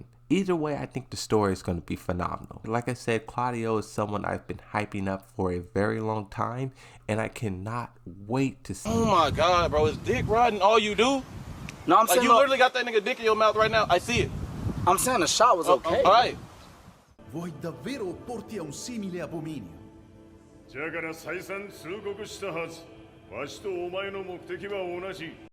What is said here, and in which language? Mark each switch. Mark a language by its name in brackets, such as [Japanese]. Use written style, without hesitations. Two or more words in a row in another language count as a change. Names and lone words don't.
[English] Either way, I think the story is going to be phenomenal. Like I said, Claudio is someone I've been hyping up for a very long time, and I cannot wait to see. Oh my God, bro, is dick riding all you do? No, I'm Like, saying you literally got that nigga dick in your mouth right now. I see it. I'm saying the shot was okay. All right. [Italian] Vuoi davvero opporti a un simile abominio? [Japanese] じゃから再三通告したはず。わしとお前の目的は同じ。